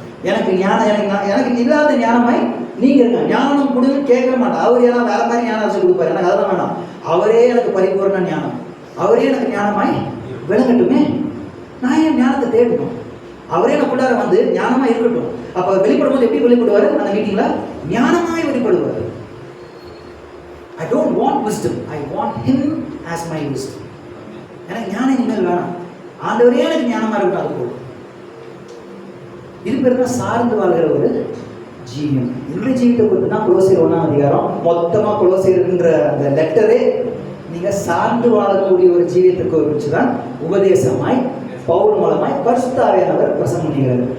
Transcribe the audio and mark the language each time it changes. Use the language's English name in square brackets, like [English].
[Tamil] எனக்கு ஞானம், எனக்கு இல்லாத ஞானமாய் நீங்க இருங்க. ஞானம் கொடுங்க கேட்க மாட்டேன். அவர் ஏன்னா வேற மாதிரி ஞானம் வச்சு கொடுப்பாரு, எனக்கு அதெல்லாம் வேணாம். அவரே எனக்கு பரிபூர்ண ஞானம், அவரே எனக்கு ஞானமாய் விளங்கட்டுமே. நான் ஏன் ஞானத்தை தேடணும்? அவரே எனக்குள்ளார வந்து ஞானமா இருக்கட்டும். அப்ப வெளிப்படும் போது எப்படி வெளிப்படுவாரு? அந்த மீட்டிங்ல ஞானமாய் வெளிப்படுவார். [English] I don't want wisdom, I want him as my wisdom. [Tamil] எனக்கு ஞானம் இனிமேல் வேணாம், ஆண்டவரே எனக்கு ஞானமா இருக்கட்டும். அது போதும். இது பேர் தான் சார்ந்து வாழ்கிற ஒரு ஜீவியம். இந்த ஜீவியத்தை குறித்து தான் கொலோசியர் 1ஆம் அதிகாரம் மொத்தமாக கொலோசியர்ன்ற அந்த லெட்டரே நீங்கள் சார்ந்து வாழக்கூடிய ஒரு ஜீவியத்திற்கு குறித்து தான் உபதேசமாய் பவுல் மூலமாய் பரிசுத்த ஆவியானவர் பிரசங்கம் பண்ணிக்கிறாரு.